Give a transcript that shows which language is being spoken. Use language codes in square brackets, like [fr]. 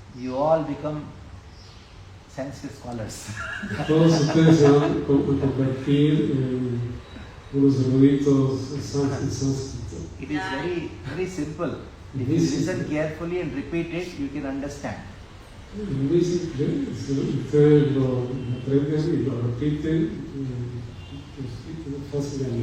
[en] you all become Sanskrit scholars. [es] todos ustedes se van a convertir en unos eruditos en sánscrito. [en] It is very, very simple. If you listen carefully and repeat it, you can understand. [es] Es muy simple, ustedes lo aprenden y lo repiten, es fácil de